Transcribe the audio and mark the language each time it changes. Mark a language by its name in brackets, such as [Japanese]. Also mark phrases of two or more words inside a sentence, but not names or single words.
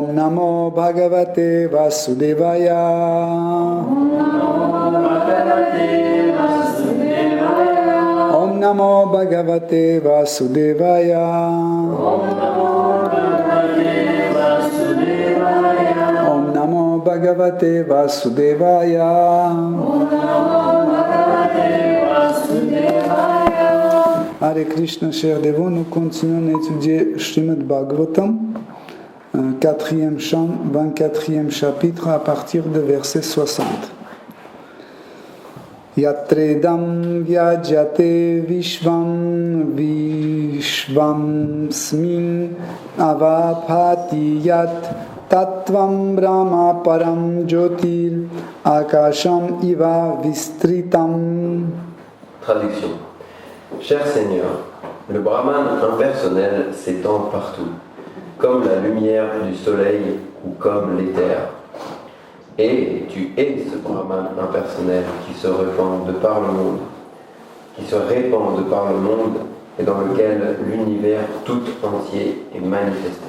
[Sanskrit] Om Namo Bhagavate Vasudevaya. Om Namo Bhagavate Vasudevaya. Om Namo Bhagavate Vasudevaya. Hare Krishna, [French] chers dévots, nous continuons à étudier Srimad Bhagavatam, 4e chant, 24e chapitre, à partir de verset 60. [Sanskrit] Yatredam vyajate vishvam vishvamsmin avapati yat Tattvam Brahma Param Jyotir Akasham Iva Vistritam. [French] Traduction. Cher Seigneur, le Brahman impersonnel s'étend partout, comme la lumière du soleil ou comme l'éther. Et tu es ce Brahman impersonnel qui se répand de par le monde, et dans lequel l'univers tout entier est manifesté.